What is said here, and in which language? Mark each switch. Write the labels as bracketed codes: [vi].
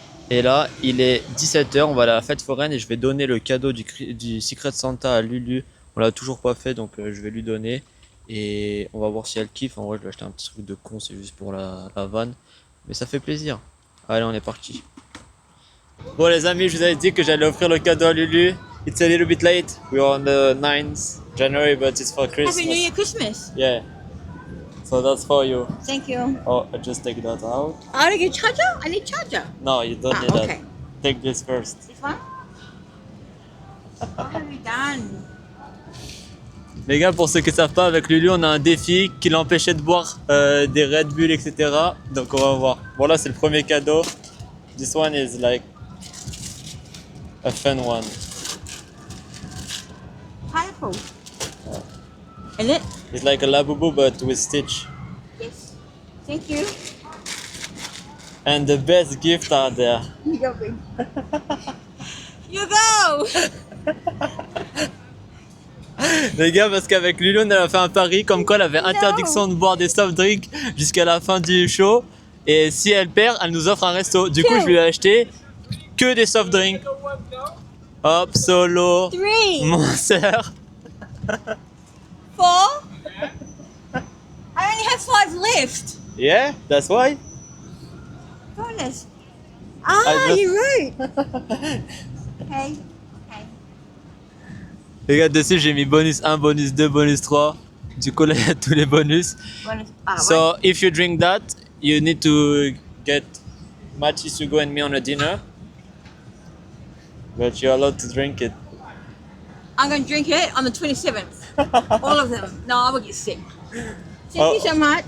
[fr] Et là, il est 17h, on va aller à la fête foraine et je vais donner le cadeau du Secret Santa à Lulu. On l'a toujours pas fait, donc je vais lui donner. Et on va voir si elle kiffe. En vrai, je vais acheter un petit truc de con, c'est juste pour la vanne. Mais ça fait plaisir. Allez, on est parti. Bon les amis, je vous avais dit que j'allais offrir le cadeau à Lulu. [en] It's a little bit late. We're on the 9th January, but it's for Christmas. Happy New Year Christmas. Yeah. So that's for you. Thank you. Oh, I just take that out. I need a charger? I need charger. No, you don't need Okay. that. Take this first. This one? What have you done? [fr] Les gars, pour ceux qui ne savent pas, avec Lulu, on a un défi qui l'empêchait de boire des Red Bull, etc. Donc on va voir. Bon là, c'est le premier cadeau. [en] This one is like a fun one. Pineapple. Is it? It's like a Labubu but with Stitch. Yes. Thank you. And the best gift are there. You go, babe. You go! [fr] Les gars, parce qu'avec Lulu, on a fait un pari comme quoi elle avait interdiction de boire des soft drinks jusqu'à la fin du show. Et si elle perd, elle nous offre un resto. Du coup, je lui ai acheté que des soft drinks. Hop, solo, [en] Three. Monster. 4. I only have 5 left. Yeah, that's why. Bonus. I Ah, just- you're right. Okay. [fr] Les gars, dessus, j'ai mis bonus 1, bonus 2, bonus 3. Du coup, là, il y a tous les bonus. Bonus. Ah, [en] So, if you drink that, you need to get Machi, Sugo, and me on a dinner. But you're allowed to drink it. I'm going to drink it on the 27th. All of them. No, I will get sick. Thank Oh. you so much.